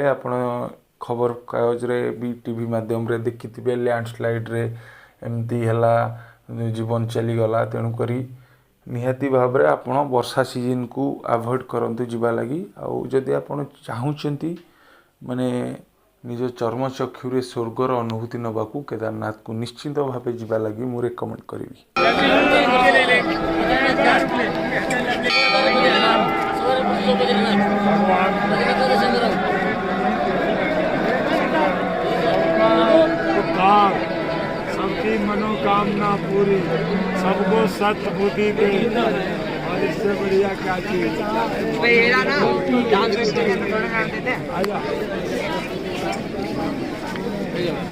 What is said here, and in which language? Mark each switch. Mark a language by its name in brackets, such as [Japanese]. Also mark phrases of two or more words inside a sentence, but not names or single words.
[Odia] ଆପଣ ଖବରକାଗଜରେ ବି ଟିଭି ମାଧ୍ୟମରେ ଦେଖିଥିବେ ଲ୍ୟାଣ୍ଡସ୍ଲାଇଡ଼୍ରେ ଏମିତି ହେଲା ଜୀବନ ଚାଲିଗଲା। ତେଣୁକରି ନିହାତି ଭାବରେ ଆପଣ ବର୍ଷା ସିଜନ୍କୁ ଆଭଏଡ଼୍ କରନ୍ତୁ ଯିବା ଲାଗି। ଆଉ ଯଦି ଆପଣ ଚାହୁଁଛନ୍ତି ମାନେ ନିଜ ଚର୍ମଚକ୍ଷୁରେ ସ୍ୱର୍ଗର ଅନୁଭୂତି ନେବାକୁ କେଦାରନାଥକୁ ନିଶ୍ଚିନ୍ତ ଭାବେ ଯିବା ଲାଗି ମୁଁ ରେକମେଣ୍ଡ କରିବି। [Hindi] सबकी मनोकामना पूरी, सबको सत्य बुद्धि दे, और इससे बढ़िया क्या चीज।